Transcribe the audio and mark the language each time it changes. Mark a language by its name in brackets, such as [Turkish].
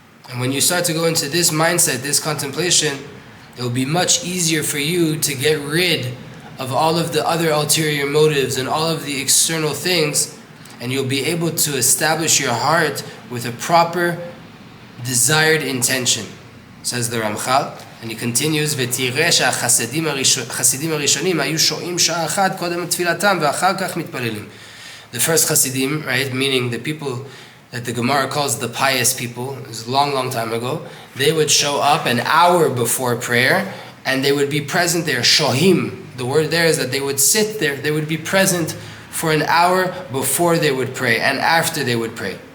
[English] And when you start to go into this mindset, this contemplation, it will be much easier for you to get rid of all of the other ulterior motives and all of the external things, and you'll be able to establish your heart with a proper desired intention, says the Ramchal. And he continues, [Hebrew] ותראה שהחסידים הראשונים היו שועים שעה אחת קודם תפילתם ואחר כך מתפללים. [English] The first Hasidim, right, meaning the people that the Gemara calls the pious people, it was a long, long time ago, they would show up an hour before prayer and they would be present there. Shohim, the word there is that they would sit there, they would be present for an hour before they would pray and after they would pray.